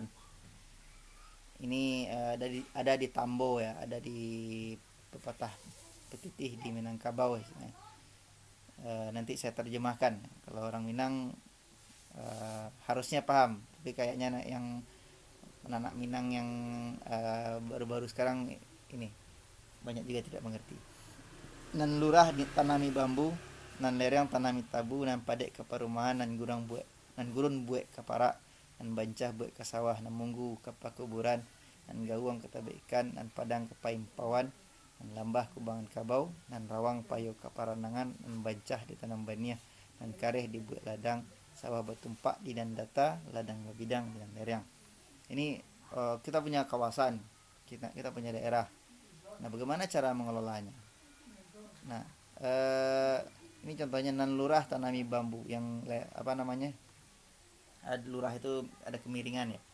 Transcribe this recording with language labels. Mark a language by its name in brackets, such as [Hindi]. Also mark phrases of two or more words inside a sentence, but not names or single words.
[Indonesian] Ini ada di Tambo ya, ada di pepatah Petitih di Minangkabau ya. Nanti saya terjemahkan, kalau orang Minang harusnya paham, tapi kayaknya yang anak Minang yang baru-baru sekarang ini banyak juga tidak mengerti. [Minangkabau] Nan lurah tanami bambu, nan lereng tanami tabu, nan padek ke perumahan, nan gurun buek ke parak, nan bancah buek ke sawah, nan munggu ke pakuburan, nan gawang ke tabe ikan, nan padang ke paimpawan, nan lambah ke bangan kabau, nan rawang payo ke paranangan, nan bancah di tanam baniah, nan kareh di buek ladang, sawah bertumpak di dan data, ladang babidang di dan lereng. [Indonesian] Ini kita punya kawasan, kita punya daerah. Nah, bagaimana cara mengelolanya? Nah, ini contohnya [Minangkabau] nan lurah tanami bambu, [Indonesian] yang apa namanya? Lurah itu ada kemiringan ya.